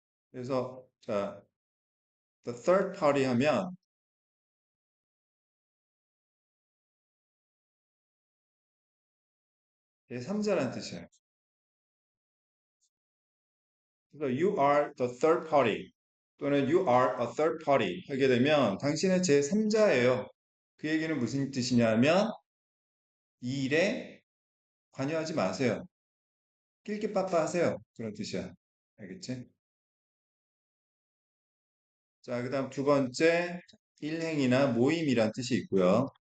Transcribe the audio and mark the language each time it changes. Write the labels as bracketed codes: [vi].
[ko] 그래서, 자, [en] the third party [ko] 하면 제3자란 뜻이에요. 그래서 [en] you are the third party [ko] 또는 [en] you are a third party [ko] 하게 되면 당신은 제3자예요. 그 얘기는 무슨 뜻이냐면 이 일에 관여하지 마세요. 낄끼빠빠 하세요. 그런 뜻이야. 알겠지? 자, 그 다음 두 번째, 일행이나 모임이란 뜻이 있고요.